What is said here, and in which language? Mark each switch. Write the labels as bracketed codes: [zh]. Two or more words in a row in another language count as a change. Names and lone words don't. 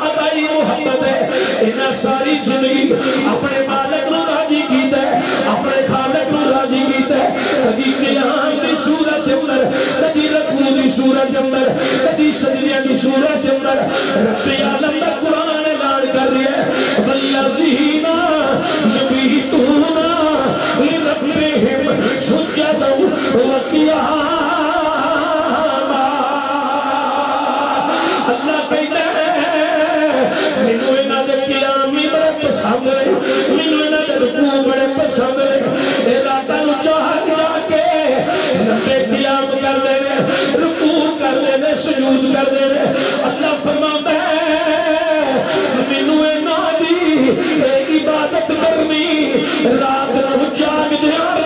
[pa] عطائی محبت ہے انہاں ساری زندگی اپنے مالک نو راضی کیتا ہے اپنے خالق نو راضی کیتا ہے کبھی قیام دی صورت سے اندر کبھی رکوع دی صورت سے اندر کبھی سجدے دی صورت سے اندر رب عالم دا قرآن اعلان کر رہی ہے [ar] والذین یبیتون لربہم سجدا وقیاما [pa] اللہ کہتا ہے مینوں انہاں دے قیام بھی بڑے پسند ہے مینوں انہاں دے رکوع بڑے پسند ہے اے راتاں نو چاہ کے لمبے قیام کردے نے رکوع کردے نے سجود کردے نے اللہ فرماتا ہے مینوں انہاں دی عبادت کرنی رات نو جاگ دیا